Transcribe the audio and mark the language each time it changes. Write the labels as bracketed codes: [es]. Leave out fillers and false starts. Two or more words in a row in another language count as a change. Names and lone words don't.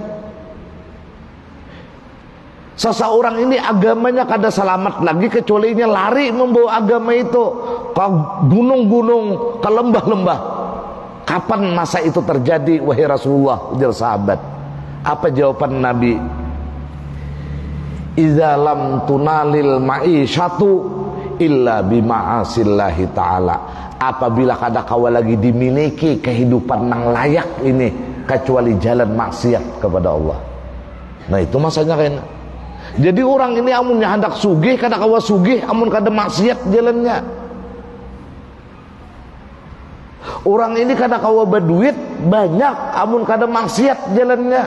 [bjn] Seseorang ini agamanya kada selamat lagi, kecuali nya lari membawa agama itu ke gunung-gunung, ke lembah-lembah. Kapan masa itu terjadi wahai Rasulullah? Ujar sahabat. Apa jawaban Nabi? [ar] Idza lam tunalil ma'isyatu illa bima'asillahi ta'ala. [bjn] Apabila kada kawa lagi dimiliki kehidupan nang layak ini, kecuali jalan maksiat kepada Allah. Nah itu masanya kayaknya. Jadi orang ini amunnya hendak sugih, kada kawa sugih, amun kada maksiat jalannya. Orang ini kada kawa berduit banyak, amun kada maksiat jalannya.